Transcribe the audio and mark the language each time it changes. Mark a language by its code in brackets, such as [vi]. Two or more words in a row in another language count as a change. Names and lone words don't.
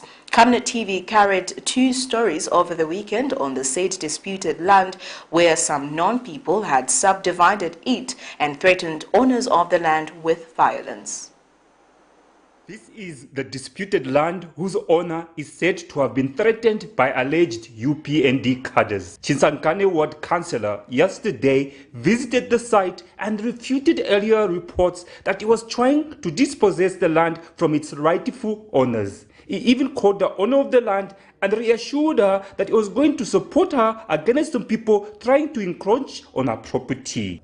[en] Camnet TV carried 2 stories over the weekend on the said disputed land where some non-people had subdivided it and threatened owners of the land with violence. This is the disputed land whose owner is said to have been threatened by alleged UPND cadres. Chinsankane Ward Councillor yesterday visited the site and refuted earlier reports that he was trying to dispossess the land from its rightful owners. He even called the owner of the land and reassured her that he was going to support her against some people trying to encroach on her property.